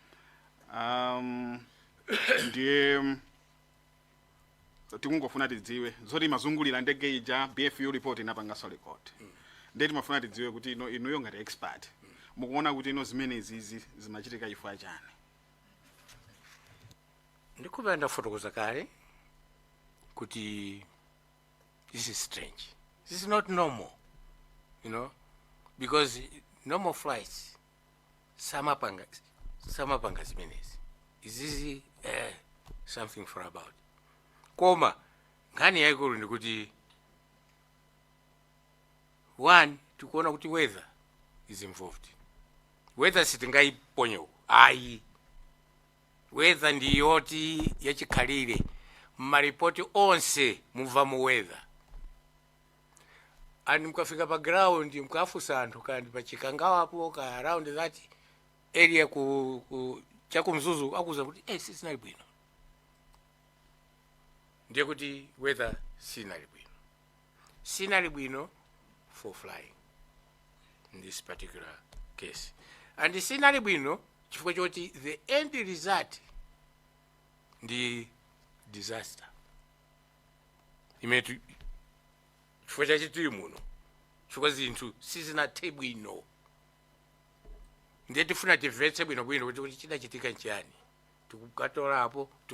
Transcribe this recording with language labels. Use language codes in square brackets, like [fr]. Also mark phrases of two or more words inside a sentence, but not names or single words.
[ny] Ndiye tikungofuna tidziwe zoti mazungulira ndege ija BFU report inapanganso record. Ndiye timafuna tidziwe kuti inuyo ngati expert mukuona kuti zimene zizi zimachitika chifukwa chani. Ndikupenda ndafotokoza kale kuti [en] this is strange, this is not normal, because normal flights [ny] samapanga zimenezi. [en] Is this something for about? [ny] Koma nkhani yaikulu ndikuti one, tikuona kuti [en] weather is involved. [ny] Weather sitingaiponyo ayi, weather ndiyoti yachikhalire maripoti onse muva mu weather. And mukafika pa ground mukafusa anthu kandi pa Chikangawa apo ka [en] around that area [ny] ku chakumzuzu akuza kuti sinali bwino, ndiye kuti weather sinali bwino [en] for flying in this particular case. [ny] And sinali bwino chifukwa choti [en] the end result [ny] ndi disaster imetu chifukwa chachitiri muno chifukwa zinthu sizinathe bwino. Ndiye tifuna timvetse bwino kuti chidachitika nchiyani, tikukatolapo.